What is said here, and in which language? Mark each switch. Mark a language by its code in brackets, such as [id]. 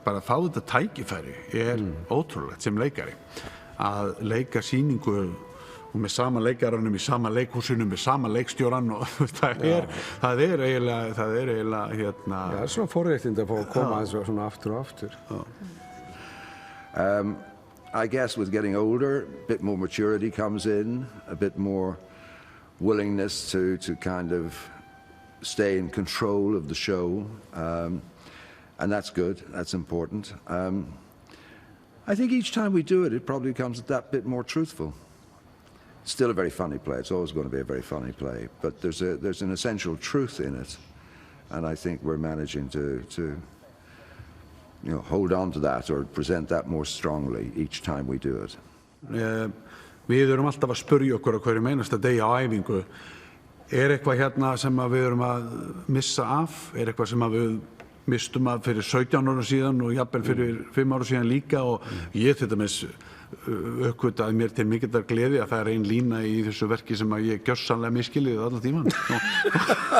[is] Bara að fá þetta tækifæri ótrúlegt sem leikari. Að leika sýningu og með sama leikaranum í sama leikhúsinu, með sama leikstjóran og það er eiginlega hérna... Já, það er svona forréttindi að fá að koma aðeins svona aftur og aftur. [en] I guess with getting older, a bit more maturity comes in, a bit more willingness to kind of stay in control of the show, and that's good, that's important. I think each time we do it, it probably becomes that bit more truthful. It's still a very funny play, it's always going to be a very funny play, but there's an essential truth in it, and I think we're managing to hold on to that or present that more strongly each time we do it. [is] Við erum alltaf að spyrja okkur á hverju einasta degi á æfingu. Eitthvað hérna sem við erum að missa af? Eitthvað sem við mistum af fyrir 17 ára síðan og jafnvel fyrir 5 ára síðan líka og ég þetta með uppgötaði mér til mikillar gleði að það ein lína í þessu verki sem að ég gjörsamlega miskilið allan tíman.